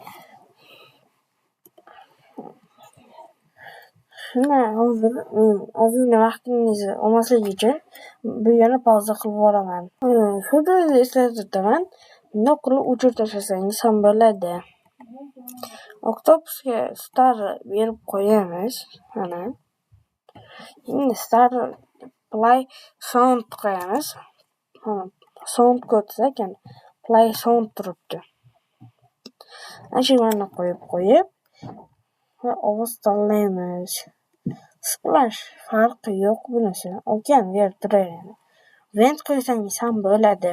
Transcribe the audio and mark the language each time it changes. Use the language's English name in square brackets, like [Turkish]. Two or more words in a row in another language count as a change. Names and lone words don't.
[Uzbek] Shuni hozir ozgina vaqtingizni olmaslik uchun bu yerni pauza qilib yuboraman. Shu joyda eslatib o'taman. Bundoq qilib o'chirib tashlasangiz ham bo'ladi. Oktopusga star berib qo'yamiz. Mana. Endi [English] star play sound [Uzbek] qo'yamiz. Sound ko'rsa ekan. [English] Play sound [Uzbek] turibdi. Ashuni qo'yib va ovoz tanlaymiz. Splash farqi yo'q bunisi. Okean berib turaveradi. Vent qo'ysangiz ham bo'ladi.